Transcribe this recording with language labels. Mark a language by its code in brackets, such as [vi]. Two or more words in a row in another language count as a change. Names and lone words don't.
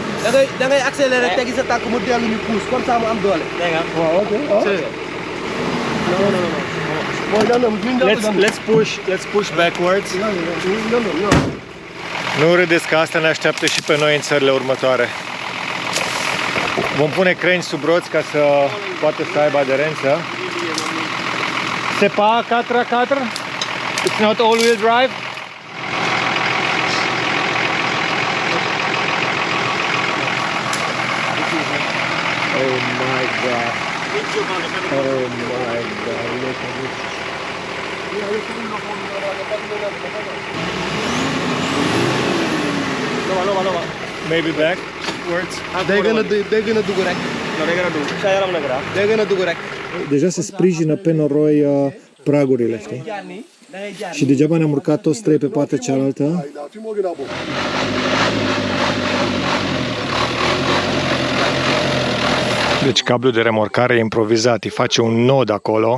[wo] Da ngay accélérer tegi sa tànk mu dellu ñu pousse [fr] comme ça [wo] mu am doole. Dégg nga. Waaw, OK. Non. [en] Let's push backwards. [ro] Nu râdeți că asta ne așteaptă și pe noi în țările următoare. Vom pune creni sub roți ca să poată să aibă aderență. [fr] C'est pas 4x4? [en] It's not all-wheel drive? Oh my god. Oh my god, look at this. Maybe backwards. They're gonna do rek. No, they're gonna do. [wo] Sa yaram na gra. [en] They're gonna do rek. [ro] Deja se sprijină pe noroi pragurile, știi? Și degeaba ne-am urcat toți trei pe partea cealaltă. Deci cablul de remorcare e improvizat, îi face un nod acolo.